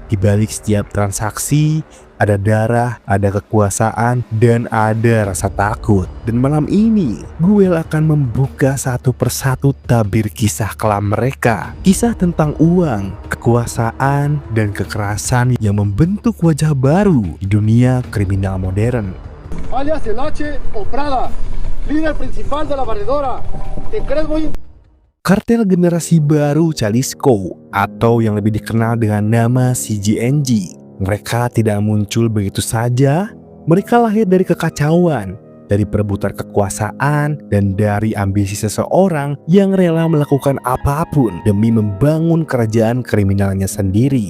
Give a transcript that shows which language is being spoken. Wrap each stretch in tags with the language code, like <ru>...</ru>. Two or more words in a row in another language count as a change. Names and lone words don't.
<id>Di balik setiap transaksi, ada darah, ada kekuasaan, dan ada rasa takut. Dan malam ini, gue akan membuka satu persatu tabir kisah kelam mereka. Kisah tentang uang, kekuasaan, dan kekerasan yang membentuk wajah baru di dunia kriminal modern.</id> <es>Alias El H o Prada, líder principal de la barredora. ¿Te crees muy...</es> <id>Kartel generasi baru Jalisco, atau yang lebih dikenal dengan nama CGNG. Mereka tidak muncul begitu saja. Mereka lahir dari kekacauan, dari perebutan kekuasaan, dan dari ambisi seseorang yang rela melakukan apapun demi membangun kerajaan kriminalnya sendiri.</id>